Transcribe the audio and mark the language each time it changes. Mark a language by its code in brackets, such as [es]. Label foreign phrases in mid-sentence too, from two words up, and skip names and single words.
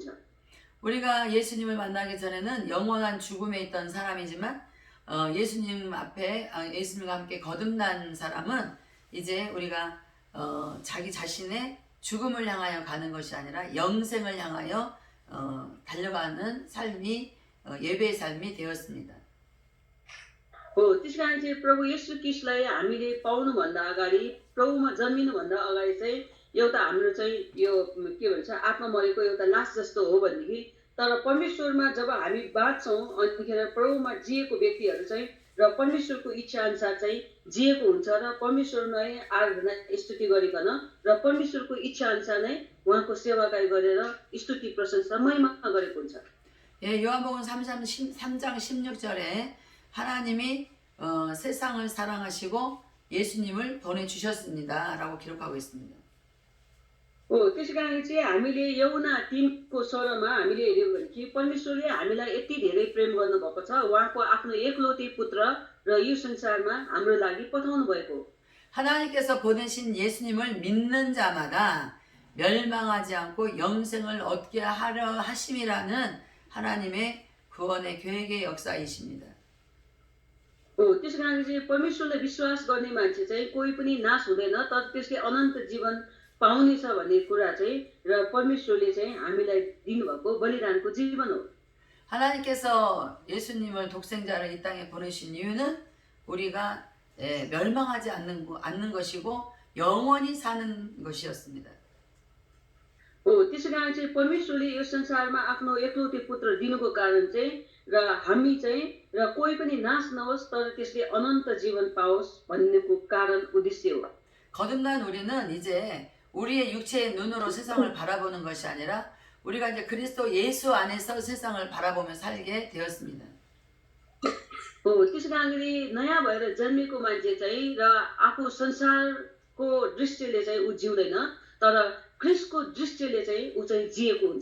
[ko] 우리가 예수님을 만나기 전에는 영원한 죽음에 있던 사람이지만 예수님 앞에 예수님과 함께 거듭난 사람은 이제 우리가 자기 자신의 죽음을 향하여 가는 것이 아니라 영생을 향하여 달려가는 삶이 예배의 삶이 되었습니다. [ne] त्यस कारण चाहिँ प्रभु येशू ख्रीष्टलाई हामीले पाउनुभन्दा अगाडि, प्रभुमा जन्मिनुभन्दा अगाडि चाहिँ एउटा हाम्रो चाहिँ यो के भन्छ आत्मा मरेको एउटा लास जस्तो हो भनेदेखि, तर परमेश्वरमा जब हामी बाँच्छौँ अनिखेर प्रभुमा जिएको व्यक्तिहरू चाहिँ र परमेश्वरको इच्छा अनुसार चाहिँ जिएको हुन्छ र परमेश्वरमै आराधना स्तुति गरिकन र परमेश्वरको इच्छा अनुसार नै उहाँको सेवाकाई गरेर स्तुति प्रशंसा महिमा गरेको हुन्छ। [ko] 요한복음 3장 16절에 하나님이 세상을 사랑하시고 예수님을 보내주셨습니다 라고 기록하고 있습니다. [ne] त्यसै कारणले चाहिँ हामीले यौना 3को 16मा हामीले हेर्यो भने कि परमेश्वरले हामीलाई यति धेरै प्रेम गर्नुभएको छ, उहाँको आफ्नो एकलौटी पुत्र र यो संसारमा हाम्रो लागि पठाउनु भएको। [ko] 하나님께서 보내신 예수님을 믿는 자마다 멸망하지 않고 영생을 얻게 하려 하심이라는 하나님의 구원의 계획의 역사이십니다. [ne] त्यसै कारणले चाहिँ परमेश्वरलाई विश्वास गर्ने मान्छे चाहिँ कोही पनि नाश हुँदैन, तर त्यसले अनन्त जीवन पाउनेछ भन्ने कुरा चाहिँ र परमेश्वरले चाहिँ हामीलाई दिनुभएको बलिदानको जीवन हो। [ko] 하나님께서 예수님을 독생자를 이 땅에 보내신 이유는 우리가 멸망하지 않는 것이고 영원히 사는 것이었습니다. [ne] त्यसै कारण चाहिँ परमेश्वरले यो संसारमा आफ्नो एकलौटे पुत्र दिनुको कारण चाहिँ र हामी चाहिँ र कोही पनि नाश नहोस् तर त्यसले अनन्त जीवन पाओस् भन्नेको कारण उद्देश्य हो। [ko] 거듭난 우리는 이제 우리의 육체의 눈으로 세상을 바라보는 것이 아니라 우리가 이제 그리스도 예수 안에서 세상을 바라보며 살게 되었습니다. [ne] त्यसै कारणले नयाँ भएर जन्मेको मान्छे चाहिँ र आफू संसारको दृष्टिले चाहिँ ऊ जिउँदैन तर ख्रिस्टको दृष्टिले चाहिँ ऊ चाहिँ जिएको हुन्छ।